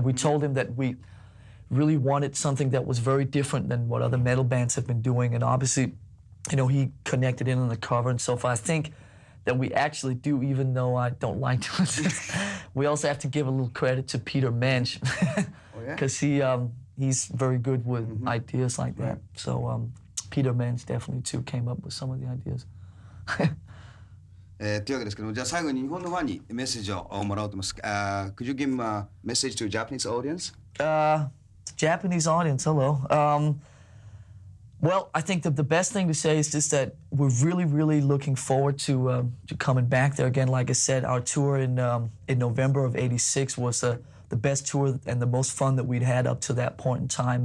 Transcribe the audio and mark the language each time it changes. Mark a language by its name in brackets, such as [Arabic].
[English] We told him that we really wanted something that was very different than what other metal bands have been doing, and obviously, you know, he connected in on the cover and so forth. I think that we actually do, even though I don't like to. We also have to give a little credit to Peter Mensch, because he's very good with ideas like that. So Peter Mensch definitely too came up with some of the ideas. [Japanese] というわけですけども、じゃあ最後に日本のファンにメッセージをもらおうと思います。 [English] Could you give a message to Japanese audience? Japanese audience, hello. Well, I think the best thing to say is just that we're really, really looking forward to coming back there again. Like I said, our tour in November of '86 was the best tour and the most fun that we'd had up to that point in time.